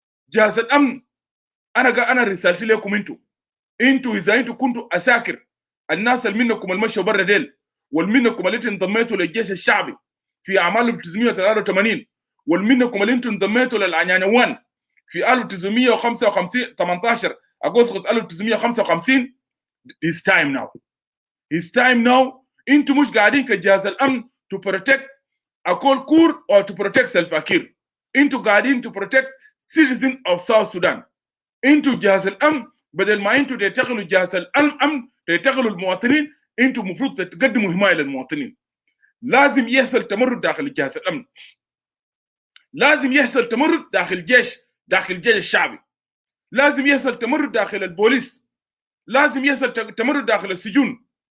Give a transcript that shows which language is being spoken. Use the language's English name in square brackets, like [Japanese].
[Arabic] جهاز الأمن أنا رسالتي لكم انتوا إذا انتوا كنتوا أساكر الناس اللي منكم المشوا برا ديل والمنكم اللي انضميتوا للجيش الشعبي في أعمال 1983 والمنكم اللي انضميتوا للعنيانوان في 1955 18 أغسطس 1955. [English] It's time now. [Arabic] انتوا مش قاعدين كجهاز الأمن [English] to protect [Arabic] أكول كور [English] or to protect [Arabic] سلفا كير. انتوا قاعدين [English] to protect citizens of South Sudan. [Arabic] انتوا جهاز الأمن بدل ما انتوا تشغلوا جهاز الأمن تشغلوا المواطنين، انتوا المفروض تقدموا حماية للمواطنين. لازم يحصل تمرد داخل جهاز الأمن. لازم يحصل تمرد داخل الجيش الشعبي. لازم يحصل تمرد داخل البوليس. لازم يحصل تمرد داخل السجون.